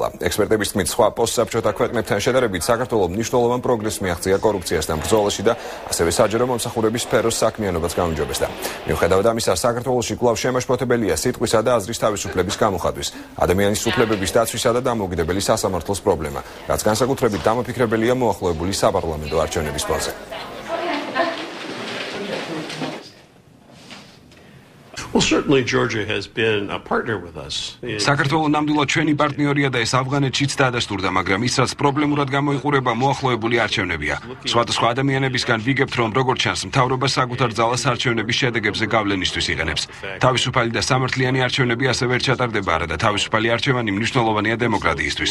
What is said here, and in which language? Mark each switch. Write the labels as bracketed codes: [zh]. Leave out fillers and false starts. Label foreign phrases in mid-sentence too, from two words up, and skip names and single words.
[ka] ექსპერტების თქმით, სხვა პოსტსაბჭოთა ქვეყნებთან შედარებით საქართველოს მნიშვნელოვან პროგრესს მიაღწია კორუფციასთან ბრძოლაში და ასევე საჯარო მომსახურების სფეროს საქმიანობაც გაუმჯობესდა. მიუხედავად ამისა, საქართველოში კვლავ შემაშფოთებელია სიტყვისა და აზრის თავისუფლების გამოხატვის, ადამიანის უფლებების დაცვისა და დამოუკიდებელი სასამართლოს პრობლემა, რაც განსაკუთრებით დამაფიქრებელია მოახლოებული საპარლამენტო არჩევნების ფონზე. [en] Well, certainly Georgia has been a partner with us. [ka] საქართველოს ნამდვილად ჩვენი პარტნიორია და ეს ავღანეთშიც დაადასტურდა, მაგრამ ის რაც პრობლემურად გამოიყურება მოახლოებული არჩევნებია. სხვადასხვა ადამიანებისგან ვიგებთ, რომ როგორც ჩანს, მთავრობა საკუთარ ძალას არჩევნების შედეგებზე გავლენისთვის იყენებს. თავისუფალი და სამართლიანი არჩევნები ასევე არ ჩატარდება, არა და თავისუფალი არჩევანი მნიშვნელოვანია დემოკრატიისთვის.